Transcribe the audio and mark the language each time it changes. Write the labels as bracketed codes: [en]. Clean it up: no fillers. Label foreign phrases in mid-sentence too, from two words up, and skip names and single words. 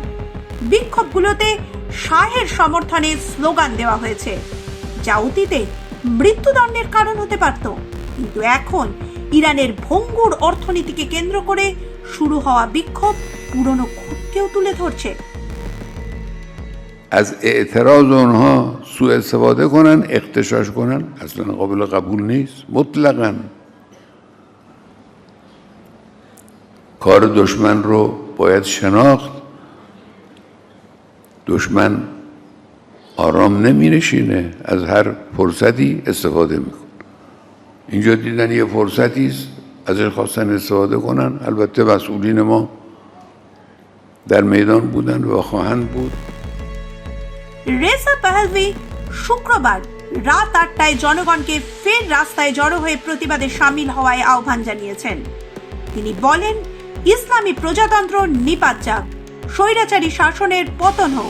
[bn] বিক্ষোভগুলোতে শাহের সমর্থনে স্লোগান দেওয়া হয়েছে, যা অতীতে মৃত্যুদণ্ডের কারণ হতে পারত। কিন্তু এখন ইরানের ভঙ্গুর অর্থনীতিকে কেন্দ্র করে শুরু হওয়া বিক্ষোভ পুরনো ক্ষোভকেও তুলে ধরছে। [fa] از اعتراض اونها سوء استفاده کنن، اغتشاش کنن، اصلا قابل قبول نیست. مطلقاً کار دشمن رو باید شناخت. دشمن آرام نمی‌نشینه، از هر فرصتی استفاده میکنه. اینجا دیدن یه فرصتی است، ازش خواستن استفاده کنن. البته مسئولین ما در میدان بودن و خواهند بود. [bn] রেজা পাহলভি শুক্রবার রাত 8টায় জনগণকে ফের রাস্তায় জড়ো হয়ে প্রতিবাদে সামিল হওয়ায় আহ্বান জানিয়েছেন। তিনি বলেন, ইসলামী প্রজাতন্ত্র নিপাত যাক, স্বৈরাচারী শাসনের পতন হোক।